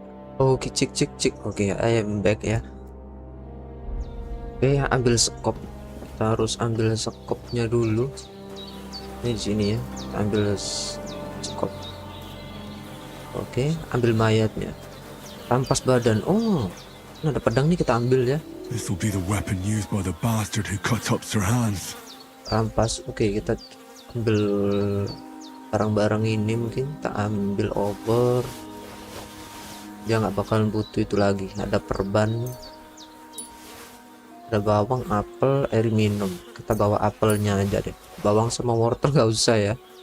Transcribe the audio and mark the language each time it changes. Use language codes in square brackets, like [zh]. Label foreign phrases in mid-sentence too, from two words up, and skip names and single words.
[id] Oke, cik. Oke, [en] I am back [id] ya. Oke, ambil skop. Kita harus ambil skopnya dulu. Ini di sini ya. Ambil skop. Oke, ambil mayatnya. Rampas badan. Oh, ini ada pedang nih, kita ambil ya. [en] This will be the weapon used by the bastard who cut up Sir Hans. [id] Rampas. Oke, kita ambil barang-barang ini, mungkin kita ambil over. Dia nggak bakalan butuh itu lagi. Ada perban, ada bawang, apel, air minum. Kita bawa apelnya aja deh. Bawang sama wortel nggak usah ya.